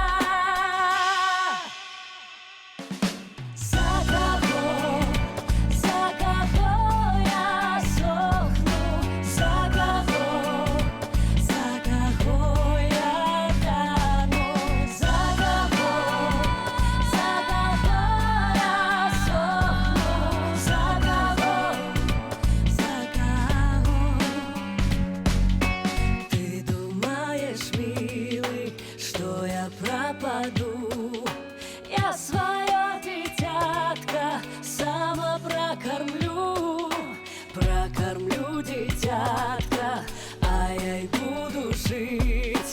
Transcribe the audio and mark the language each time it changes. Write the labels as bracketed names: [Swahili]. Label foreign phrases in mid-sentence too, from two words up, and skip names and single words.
[Belarusian] За каго я сохну, за каго я тану, за каго я сохну, за каго. [Russian] Ты думаешь, милый, что я пропаду? Я свое дитятко сама прокормлю дитятка, а я и буду жить.